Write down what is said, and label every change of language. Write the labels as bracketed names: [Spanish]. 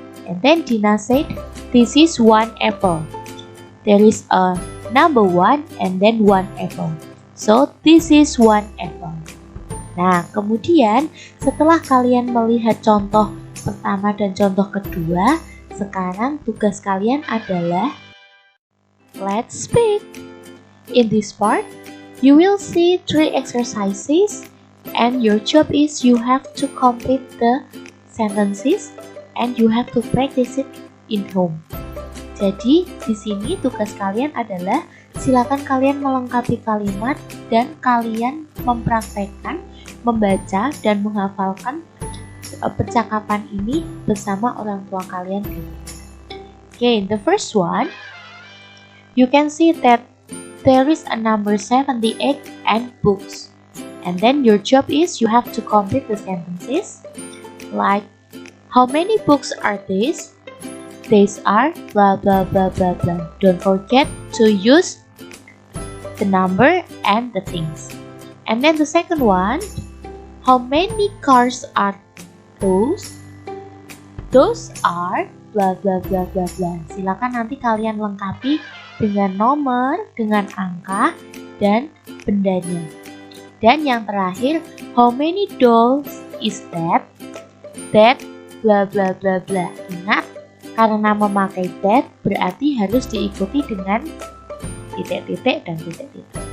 [English] And then Dina said, this is one apple. There is a number 1 and then one apple. So this is one apple. [Indonesian] Nah, kemudian setelah kalian melihat contoh pertama dan contoh kedua, sekarang tugas kalian adalah [English] let's speak. In this part, you will see 3 exercises and your job is you have to complete the sentences and you have to practice it in home. [Indonesian] Jadi, di sini tugas kalian adalah silakan kalian melengkapi kalimat dan kalian mempraktekkan, membaca dan menghafalkan percakapan ini bersama orang tua kalian. [English] Okay, the first one, you can see that there is a number 78 and books. And then your job is you have to complete the sentences like, how many books are these? These are blah blah blah blah blah. Don't forget to use the number and the things. And then the second one, how many cars are those? Those are blah blah blah blah blah. [Indonesian] Silakan nanti kalian lengkapi dengan nomor, dengan angka, dan bendanya. Dan yang terakhir, [English] how many dolls is that? That blah blah blah blah. [Indonesian] Ingat, karena memakai that berarti harus diikuti dengan titik-titik dan titik-titik.